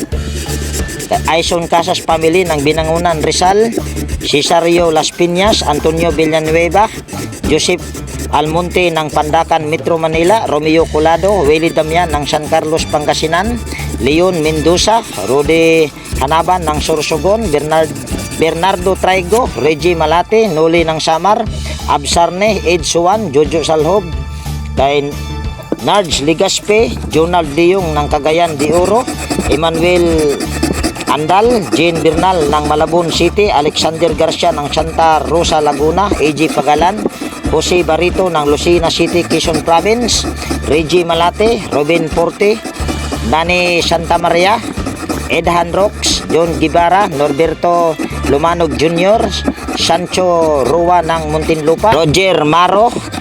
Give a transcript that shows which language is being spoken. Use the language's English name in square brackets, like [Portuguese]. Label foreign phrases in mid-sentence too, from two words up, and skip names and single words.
[Filipino] Aison Casas Family ng Binangunan, Rizal, Cesario Las Piñas, Antonio Villanueva, Joseph Almonte ng Pandacan, Metro Manila, Romeo Colado, Willie Damian ng San Carlos, Pangasinan, Leon Mendoza, Rudy Hanaban ng Sorsogon, Bernardo Traigo, Reggie Malate, Noli ng Samar, Absarne, Ed Suwan, Jojo Salhob, kay Nards Ligaspe, Jonald Diong ng Cagayan de Oro, Emmanuel Andal, Jane Bernal ng Malabon City, Alexander Garcia ng Santa Rosa, Laguna, AJ Pagalan, Jose Barito ng Lucena City, Quezon Province, Reggie Malate, Robin Porte, Dani Santa Maria, Edhan Rocks, John Gibara, Norberto Lumanog Jr., Sancho Rua ng Muntinlupa, Roger Maro,